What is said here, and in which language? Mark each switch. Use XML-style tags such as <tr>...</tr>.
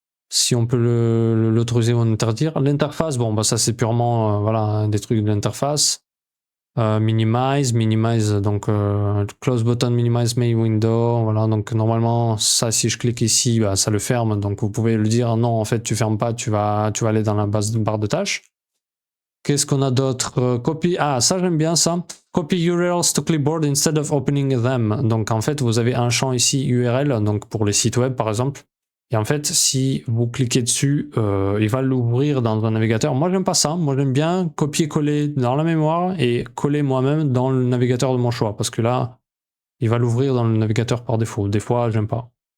<fr>Si on peut l'autoriser ou l'interdire. L'interface, bon, bah ça c'est purement voilà, des trucs de l'interface. Minimize, donc close button, minimize main window. Voilà, donc normalement, ça, si je clique ici, bah, ça le ferme. Donc vous pouvez le dire, non, en fait, tu fermes pas, tu vas aller dans la barre de tâches. Qu'est-ce qu'on a d'autre? Copy. Ah, ça j'aime bien ça.</fr> <en>Copy URLs to clipboard instead of opening them.</en> <fr>Donc en fait, vous avez un champ ici URL, donc pour les sites web par exemple. Et en fait, si vous cliquez dessus, il va l'ouvrir dans un navigateur. Moi, j'aime pas ça. Moi, j'aime bien copier-coller dans la mémoire et coller moi-même dans le navigateur de mon choix. Parce que là, il va l'ouvrir dans le navigateur par défaut. Des fois, j'aime pas.</fr>